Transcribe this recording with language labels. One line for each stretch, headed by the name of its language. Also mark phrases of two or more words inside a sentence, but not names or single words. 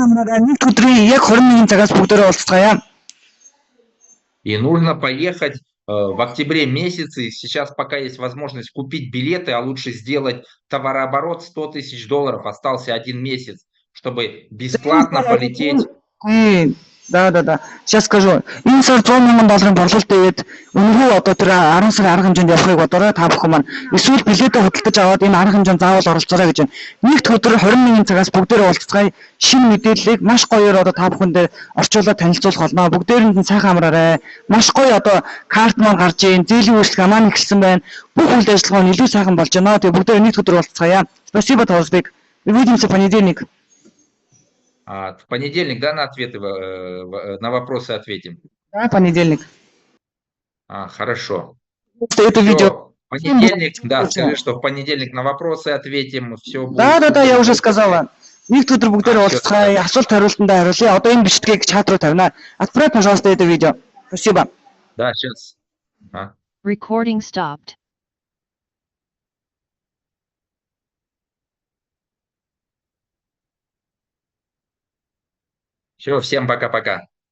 Russian: И нужно поехать в октябре месяце. Сейчас пока есть возможность купить билеты, а лучше сделать товарооборот $100 000. Остался 1 месяц, чтобы бесплатно полететь. Да. Сейчас скажу.
Mongolian: Энэ сар $100 мянган борлуулалт өгөөд үнэгүй одоо тэр 10 сарын арга хэмжээнд явахыг бодорой та бүхэн маань. Эсвэл билетээ худалдаж аваад энэ арга хэмжээнд заавал оролцоорой гэж байна. Нэгд өдөр 20 мянган цагаас бүгдээрээ уулзцгаая. Шинэ мэдээллийг маш гоёор одоо та бүхэндээ орчуулаад танилцуулах болно. Бүгдээрэнд нь сайхан амраарай. Маш гоё одоо карт маань гарч ийн, зээлийн үйлчлэг маань эхэлсэн байна. Бүх үйл ажиллагаа нь илүү сайхан болж байна. Тэгээ бүгдээрээ нэгд өдөр уулзцгаая.
Russian: Спасибо, Таузбек. Увидимся в понедельник. В понедельник, да, на вопросы ответим? Да, понедельник. Хорошо. Это видео. Понедельник, да, скажи, что в понедельник на вопросы ответим. Все будет. Да, я уже сказала.
Mongolian: Нэгд өдөр бүгдээрээ уулзцгаая. Асуулт хариултандаа хариулъя. Одоо энэ бичлэгийг чат руу тавина.
Russian: Отправь, пожалуйста, это видео. Спасибо. Да, сейчас.
English: Recording stopped.
Russian: Все, всем пока-пока.